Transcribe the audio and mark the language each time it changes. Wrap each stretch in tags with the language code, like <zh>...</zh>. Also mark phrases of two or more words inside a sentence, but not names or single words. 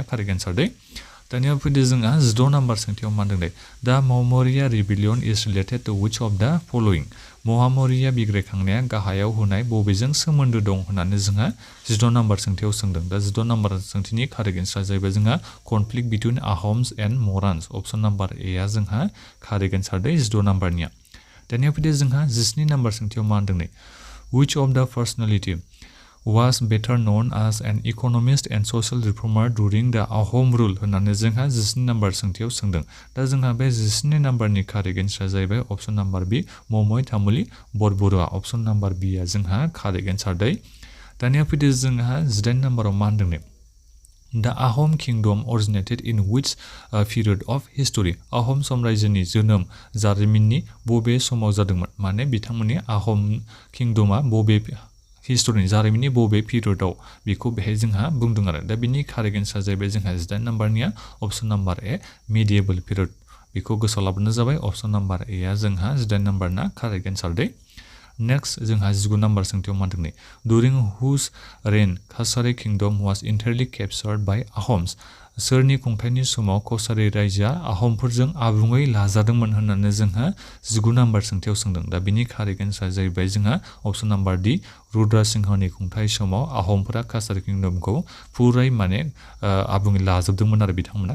<en>correct answer</en> <brx>दै दानिया फैदो जोंहा 16 नाम्बार सोंथियाव मा होनदों दा</brx> <en>Mahamoria rebellion is related to which of the following</en> <brx>महामौर्य बिग्रायखांनाया गाहायाव होनाय बबेजों सोमोन्दो दं होननानै जोंहा 16 नाम्बार सोंथियाव सोंदों दा 16 नाम्बार सोंथिनि</brx> <en>correct answer</en> <brx>जाहैबाय जोंहा</brx> <en>conflict between Ahoms and Morans option number A</en> <brx>आ जोंहा</brx> <en>correct answer</en> <brx>दै 16 नाम्बारनिया दानिया फैदो जोंहा 17 नाम्बार सोंथियाव मा होनदों</brx> <en>which of the personality was better known as an economist and social reformer during the Ahom rule</en> <brx>होननानै जोंहा 19 नाम्बार सोंथियाव सोंदों दा जोंहा बे 19 नाम्बारनि</brx> <en>correct answer</en> <brx>जाहैबाय</brx> <en>option number B</en> <brx>ममय तामुली बरबरुवा</brx> <en>option number B</en> <brx>आ जोंहा</brx> <en>correct answer</en> <brx>दै दानिया फैदो जोंहा 18 नाम्बाराव मा होनदों</brx> <en>The Ahom kingdom originated in which period of history</en> <brx>आहम साम्रायजोनि जोनोम जारिमिननि बबे समाव जादोंमोन माने बिथांमोननि</brx> <en>Ahom kingdom</en> <brx>बबे हिस्टोरिनि जारिमिननि बबे पिरियडआव बेखौ बेहाय जोंहा बुंदों आरो दा बिनि</brx> <en>correct answer</en> <brx>जाहैबाय जोंहा 18 नाम्बारनिया</brx> <en>option number A medieval period</en> <brx>बेखौ गोसोआव लाबोनो जाबाय</brx> <en>option number A</en> <brx>आ जोंहा 18 नाम्बारना</brx> <en>correct answer</en> <brx>दै नेक्स्ट जोंहा 19 नाम्बार सोंथियाव मा होनदों</brx> <en>during whose reign Kosari kingdom was entirely captured by Ahoms</en> <brx>सोरनि खुंथायनि समाव कसारि रायजोआ आहमफोरजों आबुङै लाजादोंमोन होननानै जोंहा 19 नाम्बार सोंथियाव सोंदों दा बिनि</brx> <en>correct answer</en> <brx>जाहैबाय जोंहा</brx> <en>option number D</en> <brx>रुद्र सिंहनि खुंथाय समाव आहमफोरा कसारि किंडमखौ पुरै माने आबुङै लाजोबदोंमोन आरो बिथांमोना</brx>